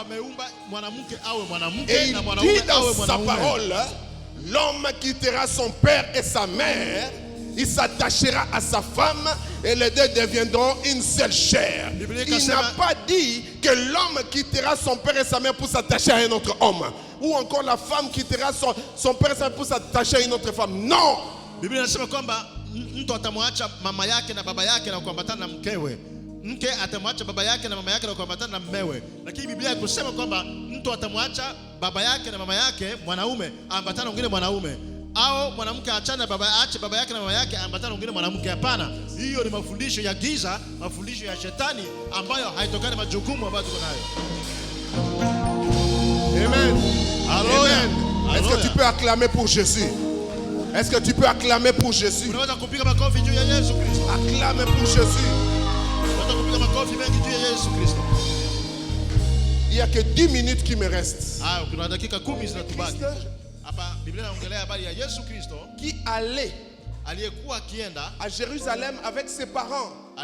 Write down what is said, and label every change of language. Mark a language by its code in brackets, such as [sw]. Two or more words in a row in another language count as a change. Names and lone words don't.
[fr] Et il dit dans sa parole, l'homme quittera son père et sa mère, il s'attachera à sa femme et les deux deviendront une seule chair. Il n'a pas dit que l'homme quittera son père et sa mère pour s'attacher à un autre homme. Ou encore la femme quittera son père et sa mère pour s'attacher à une autre femme. Non! [sw] Mke atamwacha baba yake na mama yake na kuambatana na mmewe. Lakini Biblia ikusema kwamba mtu atamwacha baba yake na mama yake mwanaume aambatana na mwingine mwanaume, au mwanamke aachane aache baba yake na mama yake aambatana na mwingine mwanamke. Hapana, hiyo ni mafundisho ya giza, mafundisho ya shetani ambayo haitokani na majukumu ambayo tuko nayo. [fr] Amen. Alléluia. Est-ce que tu peux acclamer pour Jésus? Est-ce que tu peux acclamer pour Jésus? [sw] Unaweza kupiga makofi juu ya Yesu Kristo. [fr] Acclame pour Jésus. Il n'y a que 10 minutes qui me restent. Qui allait à Jérusalem avec ses parents.